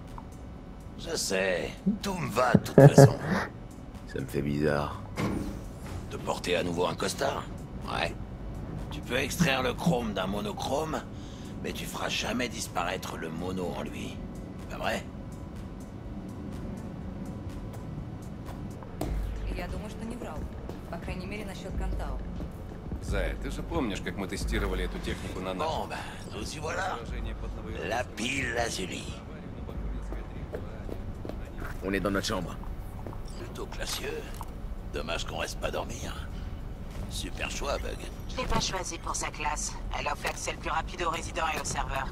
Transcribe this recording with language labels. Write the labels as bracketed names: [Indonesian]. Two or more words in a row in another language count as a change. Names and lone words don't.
[French] Je sais, tout me va de toute façon. Ça me fait bizarre. De porter à nouveau un costard? Ouais. Tu peux extraire le chrome d'un monochrome, mais tu feras jamais disparaître le mono en lui. Pas vrai? [Russian] Я думаю, что не врал. По крайней мере, насчет Кантао. Зай, ты же помнишь, как мы тестировали эту технику на нас? [French] Bon, ben, nous y voilà. Lapis Lazuli. On est dans notre chambre. Plutôt classieux. Dommage qu'on reste pas dormir. Super choix, Bug. Je l'ai pas choisi pour sa classe. Elle offre l'accès le plus rapide aux résidents et aux serveurs.